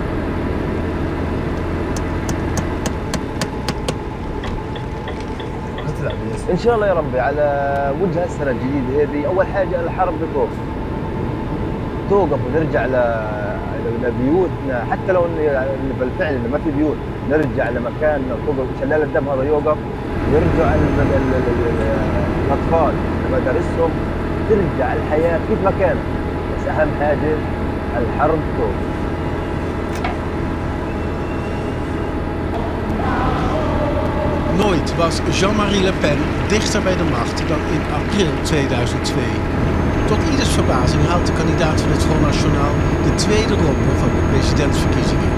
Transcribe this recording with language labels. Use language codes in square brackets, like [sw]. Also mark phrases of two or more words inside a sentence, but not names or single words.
[ar] إن شاء الله يا ربي على وجه السنة الجديدة هذه أول حاجة الحرب توقف ونرجع لبيوتنا، حتى لو بالفعل ما في بيوت نرجع لمكاننا، توقف شلال الدم هذا يوقف، نرجع الأطفال لمدارسهم، ترجع الحياة كيف ما كانت، بس أهم حاجة الحرب توقف. [nl] Nooit was Jean-Marie Le Pen dichter bij de macht dan in april 2002. Tot ieders verbazing haalt de kandidaat van het Front National de tweede ronde van de presidentsverkiezingen.